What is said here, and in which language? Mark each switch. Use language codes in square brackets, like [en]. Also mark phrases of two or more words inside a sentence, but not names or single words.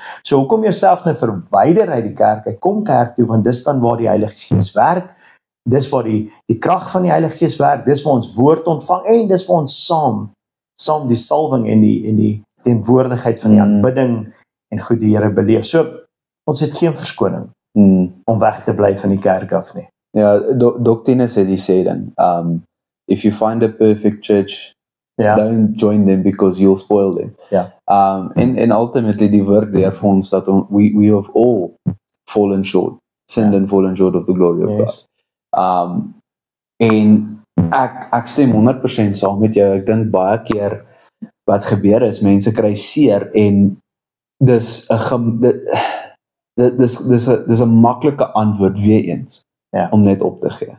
[af] So hoekom jouself nou verwyder uit die kerk, kom kerk toe, want dis dan waar die Heilige Gees werk, dis waar die krag van die Heilige Gees werk, dis waar ons woord ontvang, en dis waar ons saam die salwing en die teenwoordigheid van die aanbidding en goed die Here beleef. So, ons het geen verskoning om weg te bly van die kerk af nie. Ja, Doctinus het die sê dan, [en] if you find a perfect church, don't join them because you'll spoil them. And ultimately [af] die woord leer vir ons dat [en] we have all fallen short, sinned and fallen short of the glory of God. [af] En ek stem 100% saam met jou. Ek dink baie keer wat gebeur is, mense kry seer en dis 'n maklike antwoord weer eens om net op te gee.